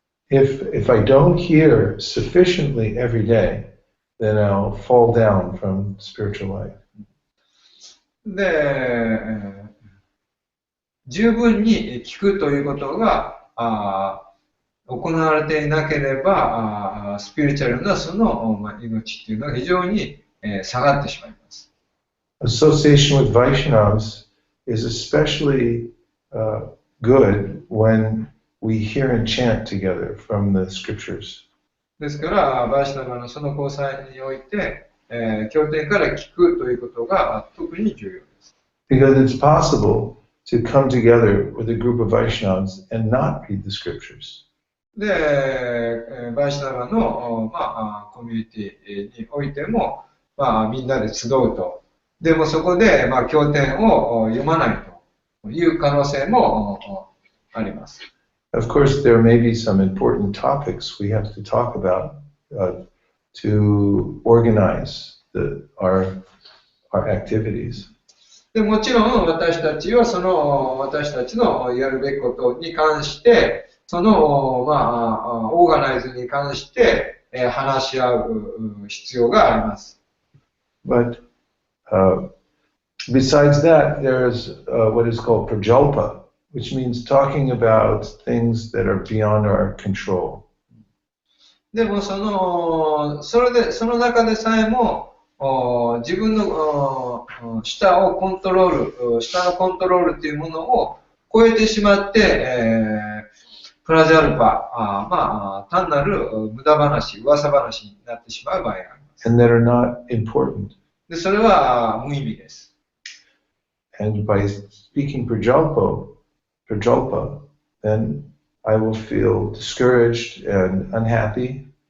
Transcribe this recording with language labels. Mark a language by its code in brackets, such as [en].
[en] If I don't hear sufficiently every day, then I'll fall down from spiritual life. [ja] で、十分に聞くということが行われていなければ、スピリチュアルなその、命っていうのは非常に、下がってしまいます。 [en] Association with Vaishnavas is especially good when we hear and chant together from the scriptures. [ja] ですから、バイシュナバのその交際において、経典から聞くということが特に重要です。 [en] Because it's possible to come together with a group of Vaishnavas and not read the scriptures. [ja] で、バイシュナバの、コミュニティにおいても、みんなで集うと。でもそこで、経典を読まないという可能性もあります。 [en] Of course, there may be some important topics we have to talk about to organize our activities. [ja] でもちろん私たちはその私たちのやるべきことに関して、そのオーガナイズに関して話し合う必要があります。 [en] But besides that, there is what is called prajalpa, which means talking about things that are beyond our control. [ja] でもその中でさえも自分の下のコントロールというものを超えてしまって、プラジャルパ、単なる無駄話、噂話になってしまう場合があります。 [en] And that are not important. [ja] でそれは無意味です。 [en] And by speaking prajalpa, then I will feel discouraged and unhappy.